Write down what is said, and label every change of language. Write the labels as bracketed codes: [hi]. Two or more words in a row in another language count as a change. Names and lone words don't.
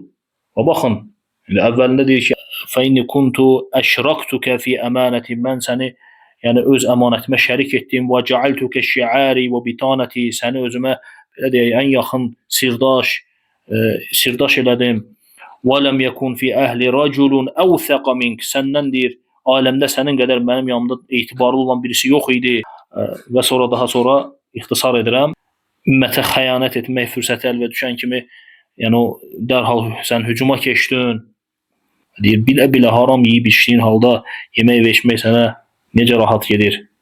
[az] Və baxın, əvvəlində deyir ki: [ar] "فإني كنت أشركتك في أمانتي." [az] Mən səni, yəni öz əmanətimə şərik etdim. [ar] "وجعلتك شعاري وبطانتي." [az] Səni özümə belə deyək, ən yaxın sirdaş elədim. [ar] "ولم يكن في أهلي رجل أوثق منك." [az] Səndən deyir, aləmdə sənin qədər mənim yanımda etibarlı olan birisi yox idi. Və sonra daha sonra ixtisar edirəm. Ümmətə xəyanət etmək fürsəti əlvə düşən kimi, yəni o dərhal sən hücuma keçdin. Deyir, bilə-bilə haram yeyib içdiyin halda yemək və içmək sənə necə rahat gedir.